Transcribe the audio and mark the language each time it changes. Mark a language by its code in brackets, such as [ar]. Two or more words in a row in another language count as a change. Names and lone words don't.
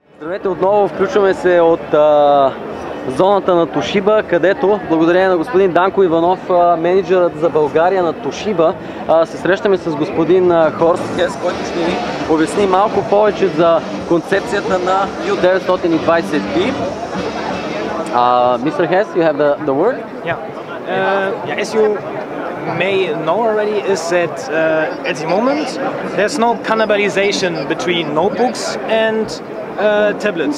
[bg] Здравейте отново, включваме се от зоната на Toshiba, където, благодарение на господин Данко Иванов, менеджерът за България на Toshiba, се срещаме с господин Хорст, Hess, който ще ни обясни малко повече за концепцията на U920t. [en] Mr. Hess, you have the word? Yeah, as you may know already, is that at the moment there's no cannibalization between notebooks and tablets.